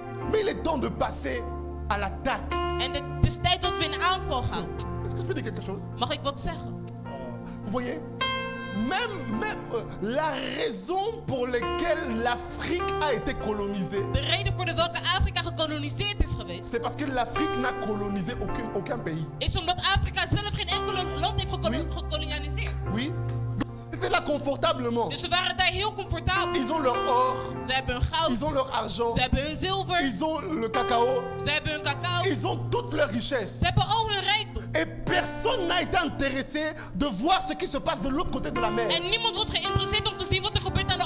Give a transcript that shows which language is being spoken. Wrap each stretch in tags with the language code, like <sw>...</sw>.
<fr>Mais il est temps de passer à l'attaque.</fr> <nl>En het is tijd dat we in aanval gaan.</nl> <fr>Est-ce que je peux dire quelque chose?</fr> <nl>Mag ik wat zeggen?</nl> <fr>Vous voyez? Même la raison pour laquelle l'Afrique a été colonisée,</fr> <nl>De reden voor de welke Afrika gekoloniseerd is geweest,</nl> <fr>c'est parce que l'Afrique n'a colonisé aucun pays.</fr> <nl>is omdat Afrika zelf geen enkel land heeft gekolonialiseerd.</nl> <fr>Oui? C'était là confortablement.</fr> <nl>Dus ze waren daar heel comfortabel.</nl> <fr>Ils ont leur or,</fr> <nl>Ze hebben hun goud,</nl> <fr>ils ont leur argent,</fr> <nl>ze hebben hun zilver,</nl> <fr>ils ont le cacao,</fr> <nl>ze hebben hun cacao,</nl> <fr>ils ont toute leur richesse.</fr> <nl>ze hebben al hun rijkdom.</nl> <fr>Et personne n'a été intéressé de voir ce qui se passe de l'autre côté de la mer.</fr> <nl>En niemand was geïnteresseerd om te zien wat er gebeurt aan de</nl>